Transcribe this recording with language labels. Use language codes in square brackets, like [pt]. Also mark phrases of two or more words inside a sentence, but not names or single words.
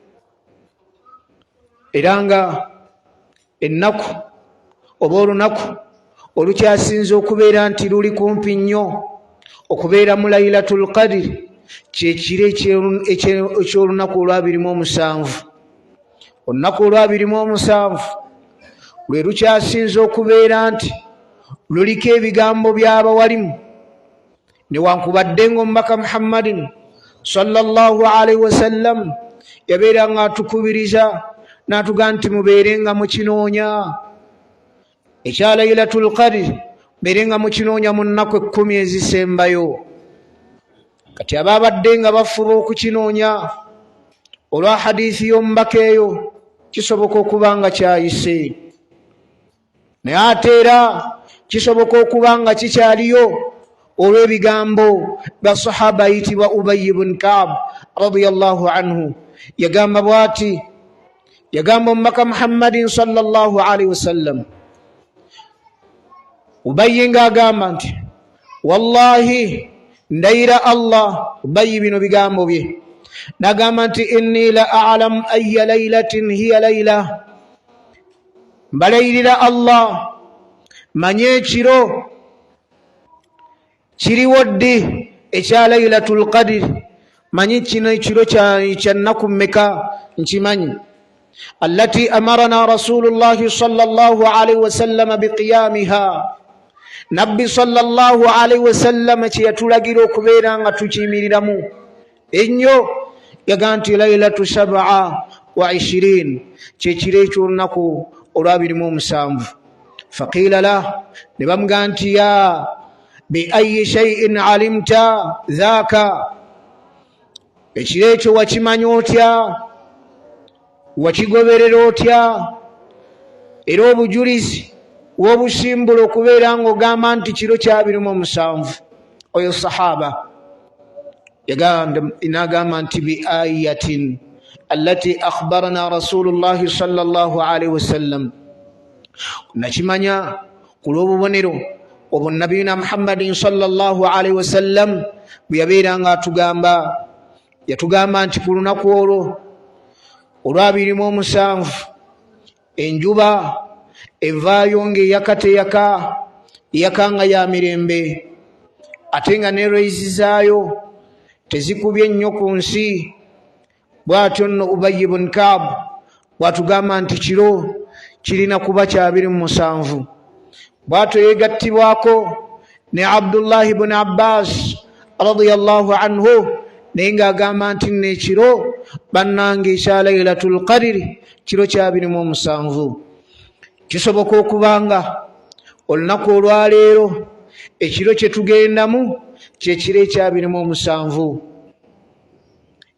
[lg] Era nga ennaku oba olunaku olukyasinze okubeera nti luli kumpi nnyo okubeera mu lailatul qadri kyekiro eky'olunaku olw'27. Olunaku olw'27 lwe lukyasinze okubeera nti luliko ebigambo by'abawalimu, newankubadde ng'omubaka Muhammadin [ar] صلى الله عليه وسلم [lg] yabeera nga atukubiriza n'atugamba nti mubeere nga mukinoonya ekya lailatul qadri, mubeere nga mukinoonya mu nnaku 10 ezisembayo. Kati abaabadde nga bafuba okukinoonya olwa hadiisi y'omubaka eyo kisoboka okuba nga kyayise, naye ate era kisoboka okuba nga kikyaliyo olw'ebigambo bya sahaba ayitibwa Ubayy ibn Ka'b [ar] رضي الله عنه. [lg] Yagamba bw'ati, yagamba omubaka Muhammadin [ar] صلى الله عليه وسلم, [lg] Ubayy ng'agamba nti wallahi ndayira Allah, Ubayy bino bigambo bye, n'agamba nti [ar] إني لا أعلم أي ليلة هي ليلة, [lg] mbalayirira Allah manye ekiro kiriwo ddi ekya lailatul qadri, manyi kino ekiro kya nnaku mmeka nkimanyi. [ar] التي أمرنا رسول الله صلى الله عليه وسلم بقيامها, [lg] nabbi [ar] صلى الله عليه وسلم [lg] kye yatulagira okubeera nga tukiyimiriramu ennyo. Yagamba nti lailatu 27, kyekiro eky'olunaku olw'27. [ar] فقيل له, [lg] ne bamugamba nti [ar] يا بأي شيء علمت ذاك, [lg] ekiro ekyo wakimanya otya, wakigoberera otya, era obujulizi w'obusimbula okubeera ng'ogamba nti kiro kya 27. Oyo sahaba n'agamba nti [ar] بآية التي أخبرنا رسول الله صلى الله عليه وسلم, [lg] nakimanya ku lw'obubonero obwo nabiyina Muhammadin [ar] صلى الله عليه وسلم [lg] bwe yabeera nga yatugamba nti ku lunaku olwo olw'27 enjuba evaayo ng'eyaka nga ya mirembe, ate nga ne reyisi zaayo tezikubye nnyo ku nsi. Bw'atyo nno Ubayy ibn Ka'b bw'atugamba nti kiro kirina kuba kya 27. Bw'atyo yeegattibwako ne Abdullah ibn Abbas [ar] رضي الله عنه [lg] naye ng'agamba nti n'ekiro bannange ekya lailatul qadri kiro kya 27. Kisoboka okubanga olunaku olwaleero ekiro kye tugendamu kyekiro ekya 27.